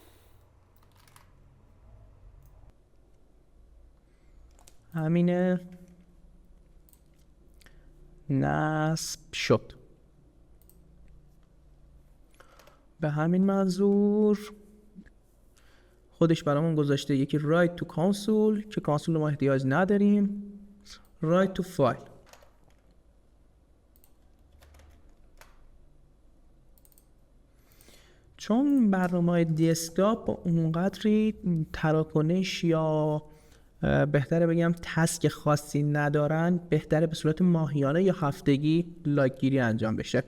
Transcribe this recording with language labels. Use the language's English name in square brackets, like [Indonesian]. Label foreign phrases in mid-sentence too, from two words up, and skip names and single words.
[Persian] همینه، نصب شد. به همین منظور خودش برامون گذاشته یکی [English] write to console [Persian] که کانسول ما احتیاج نداریم، [English] write to file. [Persian] چون برنامه‌های دسکتاپ اونقدری تراکنش یا بهتره بگم تسک خاصی ندارن، بهتره به صورت ماهیانه یا هفتگی لاگ گیری انجام بشه.